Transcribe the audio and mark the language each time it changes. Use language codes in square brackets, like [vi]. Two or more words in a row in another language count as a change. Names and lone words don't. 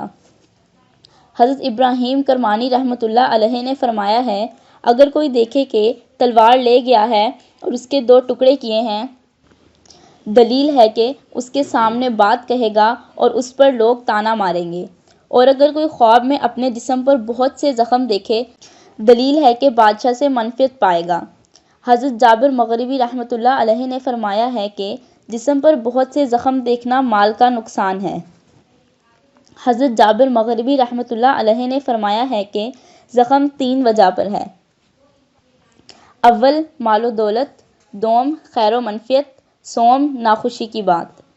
[ur] حضرت ابراہیم کرمانی رحمۃ اللہ علیہ نے فرمایا ہے، اگر کوئی دیکھے کہ تلوار لے گیا ہے اور اس کے 2 ٹکڑے کیے ہیں، دلیل ہے کہ اس کے سامنے بات کہے گا اور اس پر لوگ طعنہ ماریں گے، اور اگر کوئی خواب میں اپنے جسم پر بہت سے زخم دیکھے، دلیل ہے کہ بادشاہ سے منفعت پائے گا۔ حضرت جابر مغربی رحمۃ اللہ علیہ نے فرمایا ہے کہ جسم پر بہت سے زخم دیکھنا مال کا نقصان ہے۔ حضرت جابر مغربی رحمۃ اللہ علیہ نے فرمایا ہے کہ زخم 3 وجہ پر ہے: اول مال و دولت، دوم خیر و منفعت، سوم ناخوشی کی بات۔